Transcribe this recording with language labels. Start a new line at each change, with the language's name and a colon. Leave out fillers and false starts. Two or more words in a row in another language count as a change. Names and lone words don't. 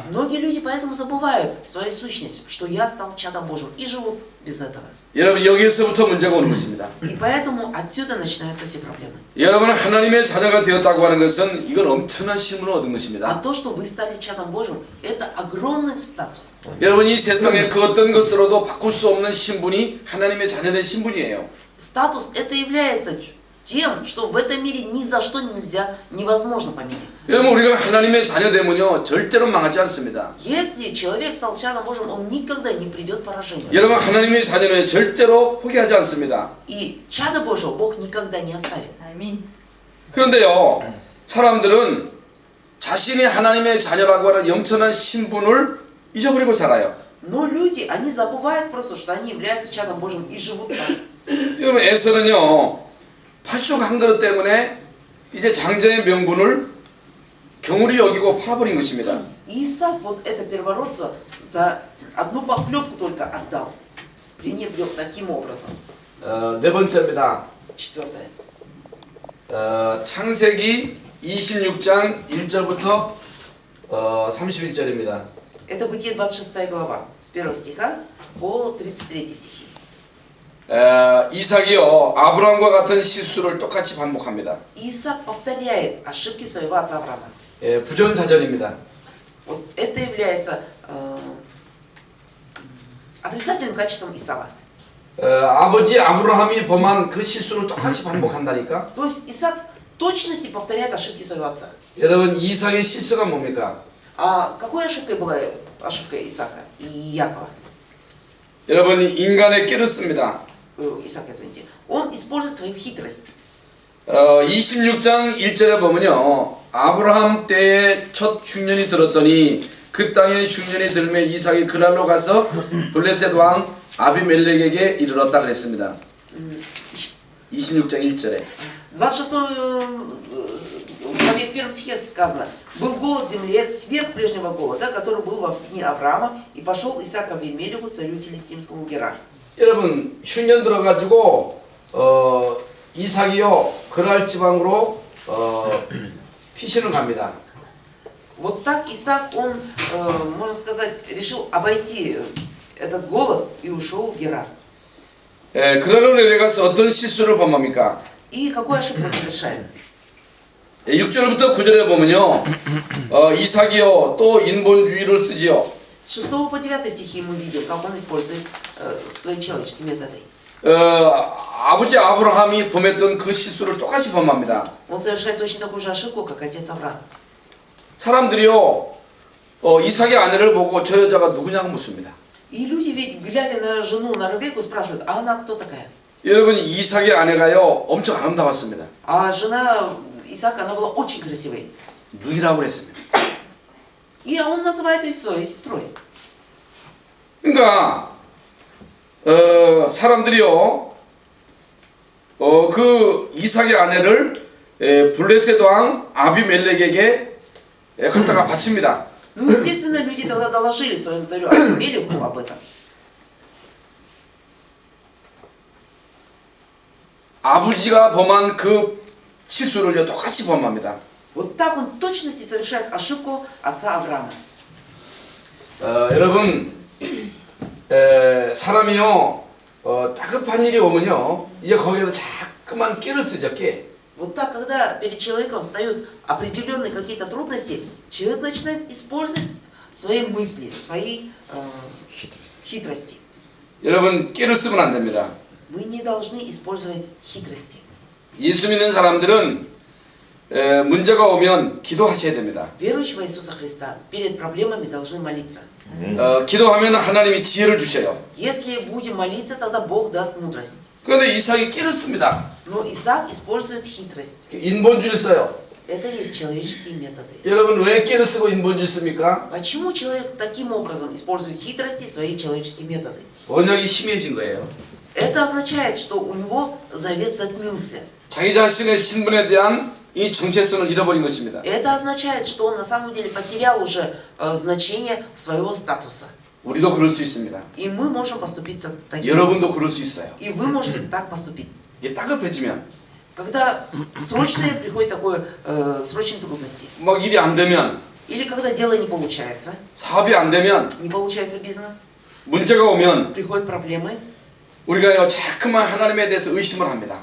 Russian: Многие люди поэтому забывают свою сущность, что я стал чадом Божьим, и живут без этого.
Korean: 여러분 여기에서부터 문제가 오는 것입니다.
Russian: И поэтому отсюда начинаются все проблемы.
Korean: 여러분 하나님의 자녀가 되었다고 하는 것은 이건 엄청난 신분을 얻은
Russian: А
Korean: 것입니다.
Russian: то, что вы стали чадом Божьим, это огромный статус.
Korean: 여러분 이 세상에 그 어떤 것으로도 바꿀 수 없는 신분이 하나님의 자녀된 신분이에요.
Russian: Статус это является тем, что в этом мире ни за что нельзя, невозможно поменять.
Korean: 여러분 우리가 하나님의 자녀 되면요 절대로 망하지 않습니다.
Russian: Если человек стал чадом Божьим, он никогда не придет к поражению.
Korean: 여러분 하나님의 자녀는 절대로 포기하지 않습니다.
Russian: И чадо Божьего Бог никогда не оставит.
Korean: 그런데요 사람들은 자신이 하나님의 자녀라고 하는 영천한 신분을 잊어버리고 살아요.
Russian: Но люди, они забывают просто, что они являются чадом Божьим и живут так.
Korean: 여러분 에서는요 팥죽 한 그릇 때문에 이제 장자의 명분을 경홀히 여기고 팔아버린 것입니다.
Russian: И Исав вот это первородство за одну похлебку только отдал. Пренебрег таким образом.
Korean: 네 번째입니다.
Russian: Четвертое.
Korean: 창세기 26장 1절부터 31절입니다.
Russian: Это Бытие 26 глава, с 1 стиха по 33 стихи.
Korean: 이삭이요 아브라함과 같은 실수를 똑같이 반복합니다.
Russian: Исаак повторяет ошибки своего отца Авраама.
Korean: 부전자전입니다.
Russian: Вот это является отрицательным качеством Исава.
Korean: 아버지 아브라함이 범한 그 실수를 똑같이 반복한다니까.
Russian: То есть Исаак в точности повторяет ошибки своего отца.
Korean: 여러분 이삭의 실수가 뭡니까?
Russian: А какой ошибкой была ошибка Исаака и Якова?
Korean: 여러분 인간의 끼를 씁니다.
Russian: Исаака, извините. Он использует свою хитрость.
Korean: 26장 1절에 보면요 아브라함 때에 첫 흉년이 들었더니 그 땅에 흉년이 들매 이삭이 그랄로 가서 블레셋 왕 아비멜렉에게 이르렀다 그랬습니다. 26장 1절에
Russian: 26 главе в 1 стихе сказано: «Был голод в земле сверх прежнего голода, который был во дни Авраама, и пошел Исаак к Авимелеху, царю филистимскому Герар».
Korean: 여러분 흉년 들어가지고 이삭이요 그랄 지방으로 피신을 갑니다.
Russian: Вот так Исаак, он, можно сказать, решил обойти этот голод и ушел в Герар.
Korean: 그랄로 내려가서 어떤 실수를 범합니까?
Russian: И какую ошибку он совершает?
Korean: 6절부터 9절에 보면요 이삭이요 또 인본주의를 쓰지요.
Russian: С 6 по 9 стихи мы видим, как он использует свои человеческие методы.
Korean: 아버지 아브라함이 범했던 그 실수를 똑같이 범합니다.
Russian: Он совершает точно такую же ошибку, как отец Авраам.
Korean: 사람들이요 이삭의 아내를 보고 저 여자가 누구냐고 묻습니다.
Russian: И люди ведь, глядя на жену, на Ревекку, спрашивают: а она кто такая?
Korean: 여러분 이삭의 아내가요 엄청 아름다웠습니다.
Russian: А жена Исаака, она была очень красивой.
Korean: 누이라고 그랬습니다.
Russian: И он называет ее своей сестрой.
Korean: 그러니까 사람들이요 그 이삭의 아내를 블레셋 왕 아비멜렉에게 갖다가 바칩니다.
Russian: Ну, естественно, люди тогда доложили своему царю Авимелеху об этом.
Korean: 아버지가 범한 그 실수를 똑같이 범합니다.
Russian: Вот так он в точности совершает ошибку отца Авраама.
Korean: 여러분 사람이요 다급한 일이 오면요 이제 거기에서 자꾸만 끼를 쓰죠. 끼.
Russian: Вот так, когда перед человеком встают определенные какие-то трудности, человек начинает использовать свои мысли, свои хитрости.
Korean: 여러분 끼를 쓰면 안 됩니다.
Russian: Мы не должны использовать хитрости.
Korean: 예수 믿는 사람들은 문제가 오면 기도하셔야 됩니다.
Russian: Верующие в Иисуса Христа перед проблемами должны молиться.
Korean: 기도하면 하나님이 지혜를 주셔요.
Russian: Если будем молиться, тогда Бог даст мудрость.
Korean: 그런데 이삭이 끼를 씁니다.
Russian: Но Исаак использует хитрость.
Korean: 인본주의를 써요.
Russian: Это есть человеческие методы.
Korean: 여러분 왜 끼를 쓰고 인본주의 씁니까?
Russian: Почему человек таким образом использует хитрости и свои человеческие методы?
Korean: 언약이 희미해진 거예요.
Russian: Это означает, что у него завет затмился.
Korean: 자기 자신의 신분에 대한 이 정체성을 잃어버린 것입니다.
Russian: Это означает, что он на самом деле потерял уже значение своего статуса.
Korean: 우리도 그럴 수 있습니다.
Russian: И мы можем поступить таким
Korean: 여러분도
Russian: образом.
Korean: 그럴 수 있어요.
Russian: И вы можете так поступить.
Korean: 이게 따급해지면
Russian: Когда срочные приходят такое, срочные трудности.
Korean: 막 일이 안 되면
Russian: Или когда дело не получается.
Korean: 사업이 안 되면
Russian: Не получается бизнес.
Korean: 문제가 오면
Russian: Приходят проблемы.
Korean: 우리가요 자꾸만 하나님에 대해서 의심을 합니다.